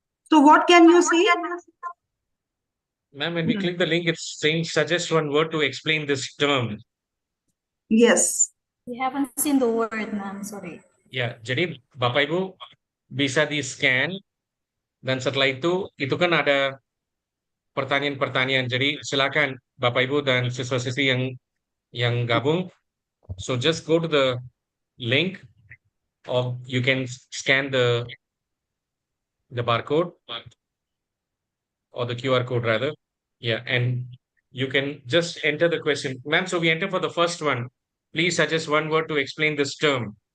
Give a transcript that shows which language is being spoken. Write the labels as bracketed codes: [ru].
[en] So what can you see? ma'am, when we click the link, it's saying suggest one word to explain this term. Yes. We haven't seen the word, ma'am. Sorry. [id] Ya, jadi Bapak Ibu bisa di-scan dan setelah itu kan ada pertanyaan-pertanyaan. Jadi silakan Bapak Ibu dan siswa-siswi yang gabung. [en] So just go to the link or you can scan the barcode or the QR code rather. Yeah, and you can just enter the question. Ma'am, so we enter for the first one. Please suggest one word to explain this term.